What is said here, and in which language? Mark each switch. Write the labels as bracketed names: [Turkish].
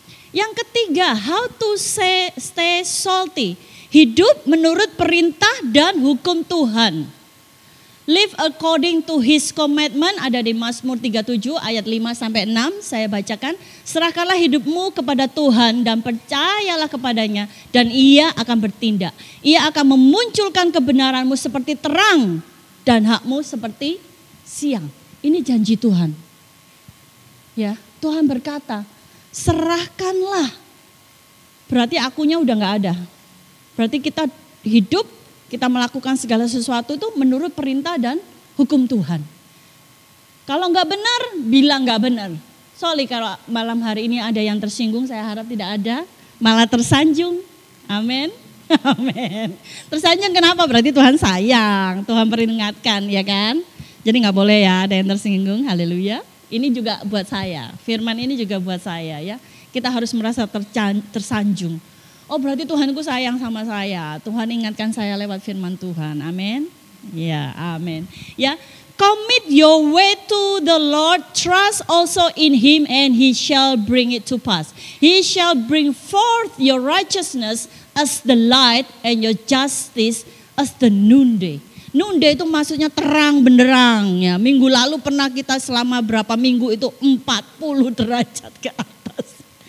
[Indonesian] Yang ketiga, [English] how to stay salty. [Indonesian] Hidup menurut perintah dan hukum Tuhan. [English] Live according to his commandment, [Indonesian] ada di Mazmur 37 ayat 5-6, saya bacakan. Serahkanlah hidupmu kepada Tuhan dan percayalah kepadanya dan ia akan bertindak. Ia akan memunculkan kebenaranmu seperti terang dan hakmu seperti siang. Ini janji Tuhan. Ya, Tuhan berkata, serahkanlah. Berarti akunya udah gak ada. Berarti kita hidup, kita melakukan segala sesuatu itu menurut perintah dan hukum Tuhan. Kalau nggak benar, bilang nggak benar. Sorry kalau malam hari ini ada yang tersinggung, saya harap tidak ada. Malah tersanjung. Amin. Amin. Tersanjung kenapa? Berarti Tuhan sayang, Tuhan peringatkan, ya kan? Jadi nggak boleh ya ada yang tersinggung. Haleluya. Ini juga buat saya. Firman ini juga buat saya ya. Kita harus merasa tersanjung. Oh berarti Tuhanku sayang sama saya. Tuhan ingatkan saya lewat firman Tuhan. Amin. Ya, amin. [English] Ya, commit your way to the Lord. Trust also in him and he shall bring it to pass. He shall bring forth your righteousness as the light and your justice as the noonday. [Indonesian] Noonday itu maksudnya terang benderang ya. Minggu lalu pernah kita selama berapa minggu itu 40 derajat ke atas.